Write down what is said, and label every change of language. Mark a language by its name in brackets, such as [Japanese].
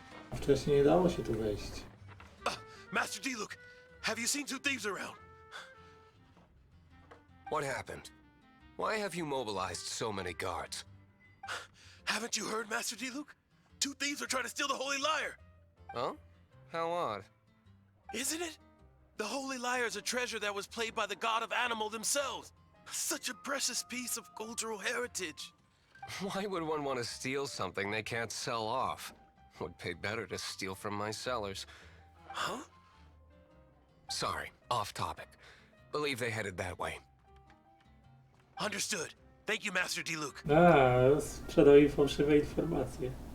[Polish] A wcześniej nie dało się tu wejść. [English] Master D. Luke, have you seen two thieves around? What happened? Why have you mobilized so many guards? Haven't you heard, Master D. Luke? Two thieves are trying to steal the Holy Lyre. Huh? How odd. Isn't it? The Holy Lyre is a treasure that was played by the god of animal themselves. Such a precious piece of cultural heritage. Why would one want to steal something they can't sell off? Would pay better to steal from my sellers. Huh? Sorry, off topic. Believe they headed that way. Understood. Thank you, Master D. Luke. [Polish] A, sprzedał im fałszywe informacje.